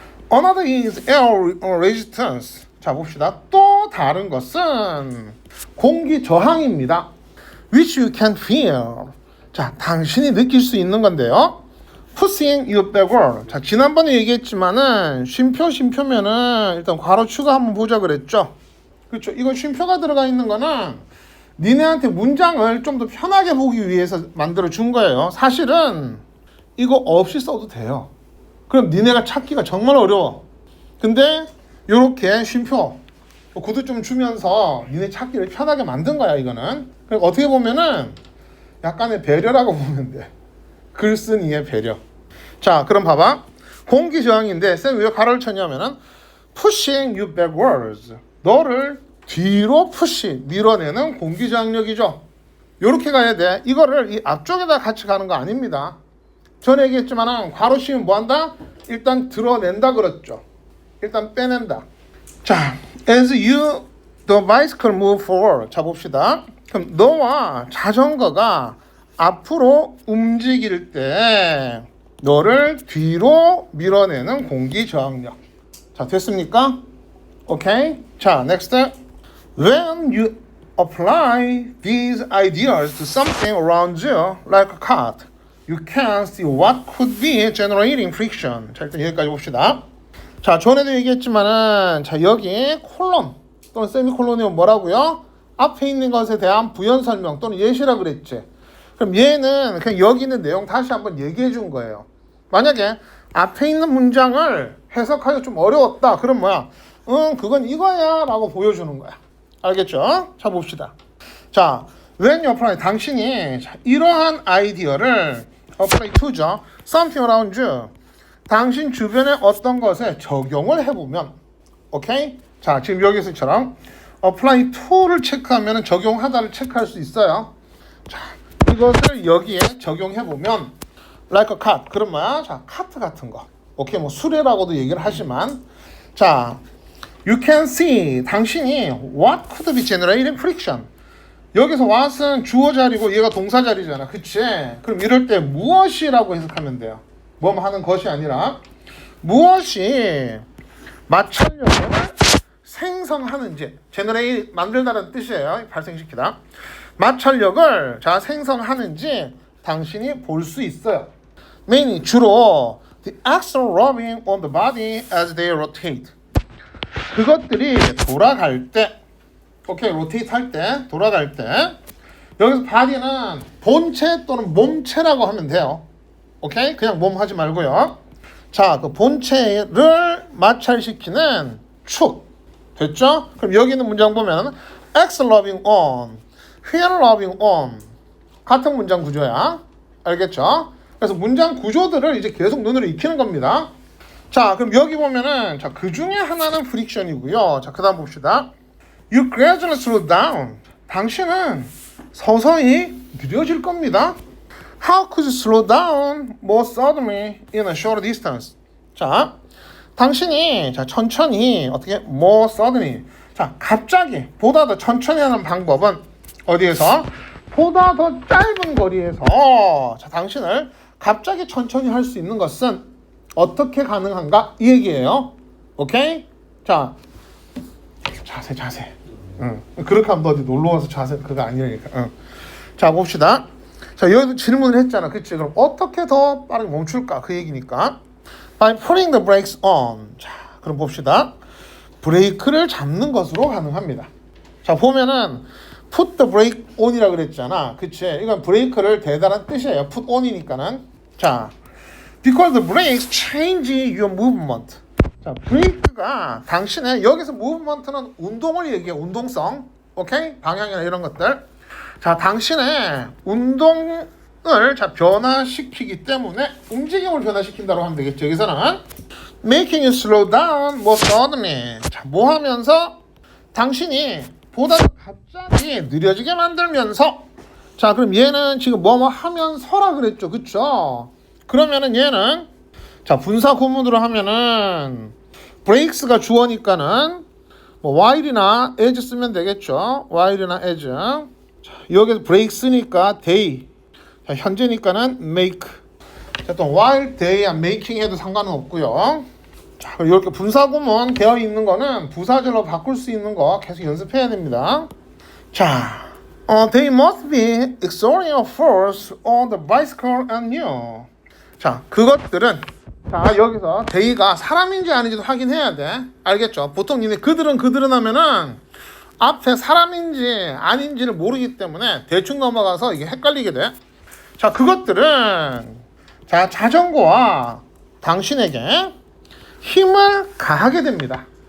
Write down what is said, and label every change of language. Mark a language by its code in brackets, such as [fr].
[en] Another is air resistance. [ko] 자, 봅시다. 또 다른 것은 공기 저항입니다. [en] Which you can feel. [ko] 자, 당신이 느낄 수 있는 건데요. [en] Pushing you backward. [ko] 자, 지난번에 얘기했지만은 쉼표면은 일단 괄호 추가 한번 보자 그랬죠. 그렇죠. 이거 쉼표가 들어가 있는 거는 니네한테 문장을 좀 더 편하게 보기 위해서 만들어 준 거예요. 사실은 이거 없이 써도 돼요. 그럼 니네가 찾기가 정말 어려워. 근데 요렇게 쉼표 구두 좀 주면서 니네 찾기를 편하게 만든 거야. 이거는. 그러니까 어떻게 보면은 약간의 배려라고 보면 돼. 글 쓴 이의 배려. 자, 그럼 봐봐. 공기 저항인데 쌤 왜 가로를 쳤냐면은 [en] pushing you backwards. [ko] 너를 뒤로 푸시 밀어내는 공기 저항력이죠. 요렇게 가야 돼. 이거를 이 앞쪽에다 같이 가는 거 아닙니다. 전에 얘기했지만은 괄호 씌우면 뭐 한다? 일단 드러낸다 그랬죠. 일단 빼낸다. [en] 자, as you the bicycle move forward. [ko] 자, 봅시다. 그럼 너와 자전거가 앞으로 움직일 때 너를 뒤로 밀어내는 공기 저항력. 자, 됐습니까? 오케이? [en] 자, next. When you apply these ideas to something around you, like a cat, you can see what could be generating friction. [ko] 자, 일단 여기까지 봅시다. 자, 전에도 얘기했지만은, 자, 여기 콜론 또는 세미콜론이면 뭐라고요? 앞에 있는 것에 대한 부연 설명 또는 예시라 그랬지. 그럼 얘는 그냥 여기 있는 내용 다시 한번 얘기해 준 거예요. 만약에 앞에 있는 문장을 해석하기가 좀 어려웠다. 그럼 뭐야? 그건 이거야 라고 보여주는 거야. 알겠죠? 자, 봅시다. 자, [en] when you apply, [ko] 당신이 자, 이러한 아이디어를 apply to죠. [en] something around you. [ko] 당신 주변의 어떤 것에 적용을 해보면, 오케이? 자, 지금 여기서처럼 apply to를 체크하면 적용하다를 체크할 수 있어요. 자, 이것을 여기에 적용해보면 [en] like a cat. [ko] 그럼 뭐야? 자, 카트 같은 거. 오케이, 뭐 수레라고도 얘기를 하지만, 자, [en] you can see. [ko] 당신이 [en] what could be generating friction. [ko] 여기서 what은 주어 자리고 얘가 동사 자리잖아. 그치? 그럼 이럴 때 무엇이라고 해석하면 돼요. 뭐 하는 것이 아니라 무엇이 마찰력을 생성하는지. generate, 만들다라는 뜻이에요. 발생시키다. 마찰력을 자 생성하는지 당신이 볼 수 있어요. [en] mainly [ko] 주로 [en] the axle rubbing on the body as they rotate. [ko] 그것들이 돌아갈 때, 오케이, 로테이트 할 때, 돌아갈 때, 여기서 body는 본체 또는 몸체라고 하면 돼요. 오케이, 그냥 몸 하지 말고요. 자, 그 본체를 마찰시키는 축 됐죠? 그럼 여기 있는 문장 보면 [en] axle rubbing on, wheel rubbing on [ko] 같은 문장 구조야. 알겠죠? 그래서 문장 구조들을 이제 계속 눈으로 익히는 겁니다. 자, 그럼 여기 보면은 자, 그 중에 하나는 프릭션이고요. 자, 그다음 봅시다. [en] You gradually slow down. [ko] 당신은 서서히 느려질 겁니다. [en] How could you slow down more suddenly in a short distance? [ko] 자, 당신이 자, 천천히 어떻게 [en] more suddenly. [ko] 자, 갑자기 보다 더 천천히 하는 방법은 어디에서? 보다 더 짧은 거리에서 자, 당신을 갑자기 천천히 할 수 있는 것은 어떻게 가능한가? 이 얘기예요. 오케이? 자, 자세. 그렇게 하면 너 어디 놀러와서 자세 그거 아니라니까. 자, 봅시다. 자, 여기도 질문을 했잖아. 그치? 그럼 어떻게 더 빠르게 멈출까? 그 얘기니까. [en] By putting the brakes on. [ko] 자, 그럼 봅시다. 브레이크를 잡는 것으로 가능합니다. 자, 보면은 [en] put the brake on [ko] 이라 그랬잖아. 그치? 이건 브레이크를 대다란 뜻이에요. put on이니까는. [en] 자, because the brakes change your movement. [ko] 자, 브레이크가 당신의 여기서 movement는 운동을 얘기해. 운동성. 오케이? 방향이나 이런 것들. 자, 당신의 운동을 자 변화시키기 때문에 움직임을 변화시킨다고 하면 되겠죠. 여기서는 [en] making you slow down more suddenly. [ko] 자, 뭐 하면서 당신이 보다 갑자기 느려지게 만들면서. 자, 그럼 얘는 지금 뭐뭐 하면서라 그랬죠. 그쵸? 그러면은 얘는 자, 분사 구문으로 하면은 brakes가 주어니까는 뭐 while이나 as 쓰면 되겠죠. while이나 as. 자, 여기서 brakes니까 they. 자, 현재니까는 make. 자, 또 while, they, making 해도 상관은 없고요. 자, 이렇게 분사 구문 되어 있는 거는 부사절로 바꿀 수 있는 거 계속 연습해야 됩니다. [en] 자, they must be exerting a force on the bicycle and you. [ko] 자, 그것들은 자, 여기서 they가 사람인지 아닌지도 확인해야 돼. 알겠죠? 보통 니네 그들은 하면은 앞에 사람인지 아닌지를 모르기 때문에 대충 넘어가서 이게 헷갈리게 돼. 자, 그것들은 자, 자전거와 당신에게 힘을 가하게 됩니다.